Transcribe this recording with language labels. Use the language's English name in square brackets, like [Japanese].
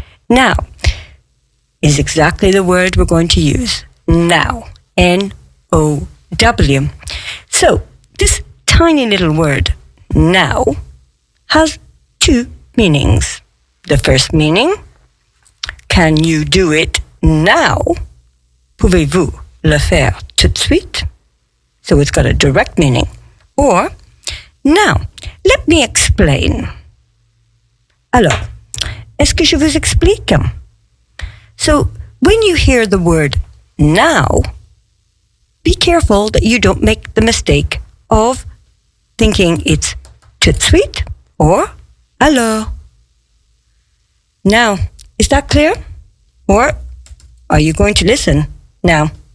[English] Now is exactly the word we're going to use. Now. N-O-W. So, this tiny little word, now, has two meanings. The first meaning, can you do it now? [French] Pouvez-vous le faire tout de suite? [English] So it's got a direct meaning. Or, now, let me explain. [French] Alors, est-ce que je vous explique? [English] So, when you hear the word now, be careful that you don't make the mistake of thinking it's [French] tout de suite [English] or alors. Now, is that clear? Or are you going to listen now?